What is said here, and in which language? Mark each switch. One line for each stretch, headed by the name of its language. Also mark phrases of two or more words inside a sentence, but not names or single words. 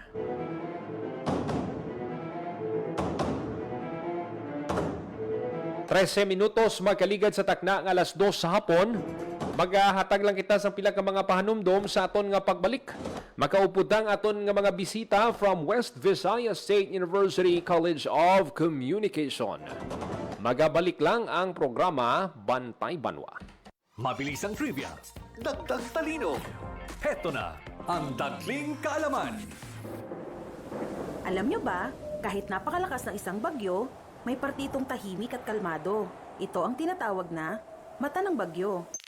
Hiligaynon: Minutos makaligad sa takna nga alas 2 sa hapon. Maghahatag lang kita sa pila ka mga pahanumdom sa aton nga pagbalik. Makauputang aton nga mga bisita from West Visayas State University College of Communication. Magabalik lang ang programa Bantay Banwa.
Filipino: Mabilis ang trivia, dagdag talino. Heto na ang Dagling Kaalaman. Alam nyo ba, kahit napakalakas ng isang bagyo, may partitong tahimik at kalmado. Ito ang tinatawag na mata ng bagyo.